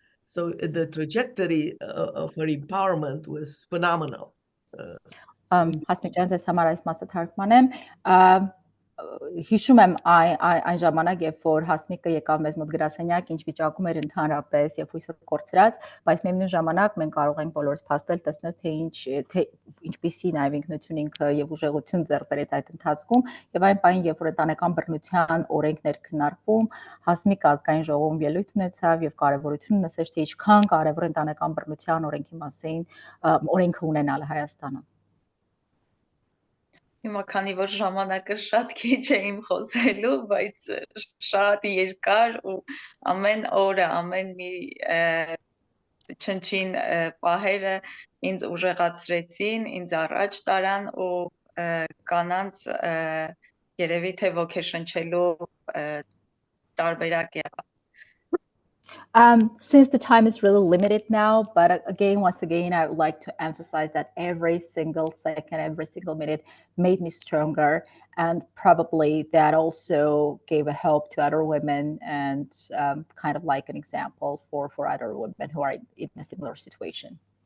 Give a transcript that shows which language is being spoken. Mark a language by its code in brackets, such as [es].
[en] So the trajectory of her empowerment was phenomenal. [hy] Հասմիկ ջան, ձեզ համար այս մասը թարգմանեմ։ Հիշում եմ այն ժամանակ, երբ որ Հասմիկը եկավ մեզ մոտ գրասենյակ, ինչ վիճակում էր ընդհանրապես եւ հույսը կորցրած, բայց միևնույն ժամանակ մենք կարող ենք բոլորս փաստել, տեսնել, թե ինչպիսի նաեւ ինքնություն ինքը եւ ուժեղություն ձեռք բերեց այդ ընթացքում, եւ այն պահին, երբ որ ընտանեկան բռնության օրենքներ քննարկվում, Հասմիկը ազգային ժողովում ելույթ ունեցավ եւ կարեւորություն նշեց, թե ինչքան կարեւոր ընտանեկան բռնության օրենքի մասին օրենքը ունենալը Հայաստանում։ Հիմա քանի որ ժամանակը շատ քիչ է իմ խոսելու, բայց շատ երկար ու ամեն օրը, ամեն մի չնչին պահերը ինձ ուժեղացրեցին, ինձ առաջ տարան ու կանանց երևի թե ոգեշնչելու տարբերակ եղավ։ [en] Since the time is really limited now, but once again, I would like to emphasize that every single second, every single minute made me stronger. And probably that also gave a hope to other women and kind of like an example for other women who are in a similar situation.